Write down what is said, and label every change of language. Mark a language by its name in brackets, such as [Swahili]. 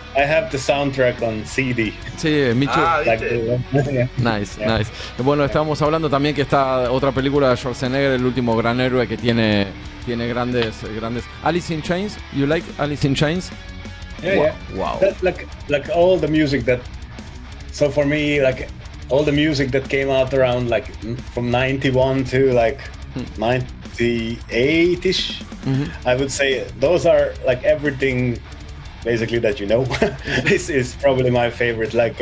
[English] I have the soundtrack on CD. Sí, me too. Nice. [Spanish] Bueno, estábamos hablando también que está otra película de Schwarzenegger, el último gran héroe que tiene grandes. [English] Alice in Chains. You like Alice in Chains? Yeah. Wow. That, like all the music that. So for me, all the music that came out around from 91 to 98ish, I would say those are everything. Basically, that this is probably my favorite.